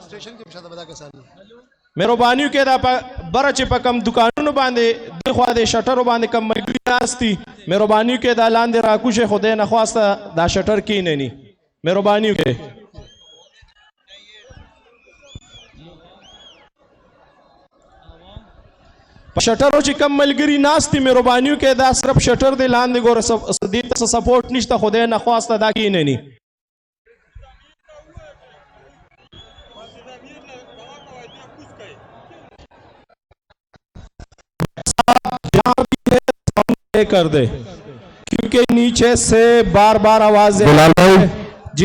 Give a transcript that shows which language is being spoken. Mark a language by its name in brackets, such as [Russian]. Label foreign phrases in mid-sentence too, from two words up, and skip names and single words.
[Pashto] مهرباني کې دا بره چې په کم دکانونو باندې د خوا د شټرو باندې کم ملګري ناستي مهرباني کې دا لاندې راکوشه خدای نه خواسته دا شټر کینني مهرباني کې شټرو چې کم ملګري ناستي مهرباني کې دا صرف شټر دی لاندې ګوره دې ته سپورټ نشته خدای نه خواسته دا کینني [Urdu] کر دے کیونکہ نیچے سے بار بار آوازیں बिलाल भाई जी